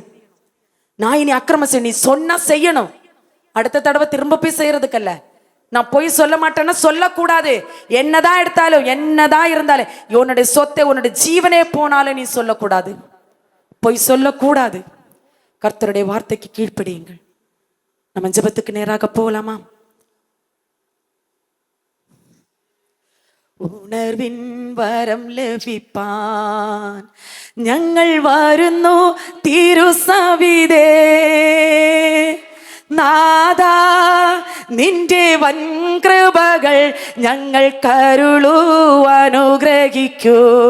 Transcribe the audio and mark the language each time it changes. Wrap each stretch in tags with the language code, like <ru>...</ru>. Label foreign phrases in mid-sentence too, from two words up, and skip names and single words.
<ta>நான் இனி அக்கிரம செய்ய, நீ சொன்னா செய்யணும். அடுத்த தடவை திரும்ப போய் செய்யறதுக்கல்ல. நான் போய் சொல்ல மாட்டேன்னா சொல்லக்கூடாது. என்னதான் எடுத்தாலும், என்னதான் இருந்தாலும், உன்னுடைய சொத்தை, உன்னுடைய ஜீவனே போனாலும் நீ சொல்லக்கூடாது, போய் சொல்லக்கூடாது. கர்த்தருடைய வார்த்தைக்கு கீழ்ப்படியுங்கள். நம்ம ஜெபத்துக்கு நேராக போகலாமா?</ta> <ml>ഉണർവിൻ വരം ലഭിപ്പാൻ ഞങ്ങൾ വരുന്നു തിരുസവിധേ. നാഥാ നിന്റെ വൻകൃപകൾ ഞങ്ങൾ കരുളൂ, അനുഗ്രഹിക്കൂ.</ml>